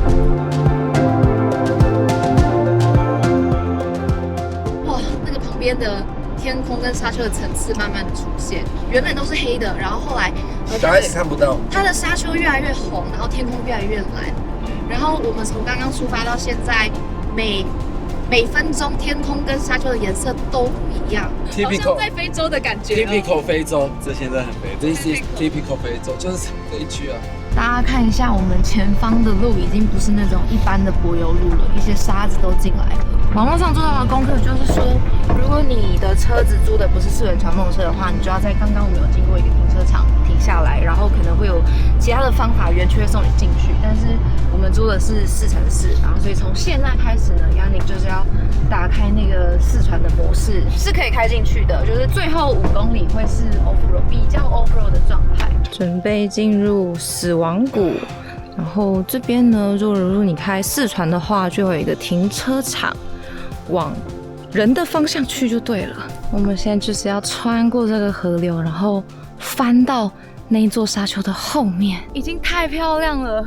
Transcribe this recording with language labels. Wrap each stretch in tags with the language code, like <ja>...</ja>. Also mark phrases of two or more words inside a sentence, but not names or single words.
<zh>哇，那個旁邊的天空跟沙丘的層次慢慢的出現，原本都是黑的，然後後來小孩子看不到，它的沙丘越來越紅，然後天空越來越藍，然後我們從剛剛出發到現在，每分鐘天空跟沙丘的顏色都不一樣，好像在非洲的感覺。 Typical 非洲，這現在很非洲。</zh> <en>This is typical</en> <zh>非洲，就是這一區啊。大家看一下，我們前方的路已經不是那種一般的柏油路了，一些沙子都進來了。網絡上做到的功課就是說，如果你的車子租的不是4輪傳動車的話，你就要在刚刚我们有經過一個停車場停下來，然後可能會有其他的方法，園區會送你進去。但是我們租的是4x4，然後所以從現在開始呢，Yannick就是要打開那個4傳的模式，是可以開進去的，就是最後5公里會是 off-road， 比較 off-road 的狀態。準備進入死亡谷。然後這邊呢，如果你開4傳的話，就會有一個停車場，往人的方向去就對了。我們現在就是要穿過這個河流，然後翻到那一座沙丘的後面，已經太漂亮了。</zh>